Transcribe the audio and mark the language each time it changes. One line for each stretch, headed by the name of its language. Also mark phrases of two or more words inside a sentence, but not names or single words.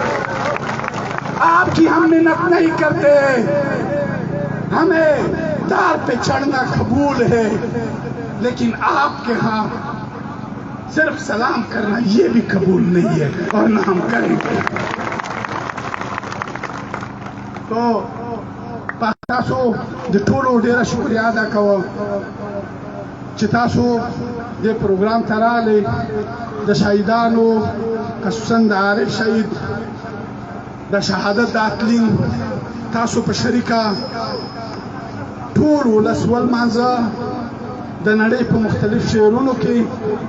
Urdu: آپ کی ہم محنت نہیں کرتے, ہمیں دار پہ چڑھنا قبول ہے, لیکن آپ کے ہاں صرف سلام کرنا یہ بھی قبول نہیں ہے, اور نہ ہم کریں گے.
Pashto: تو تاسو د ټولو ډیره شکریہ ادا کوم چې تاسو د پروګرام ته راغلئ. د شهیدانو خصوصا د عارف شهید د شهادت د اتلین تاسو په شریکه ټول ولس ولمانځه د نړۍ په مختلف شهرونو کې.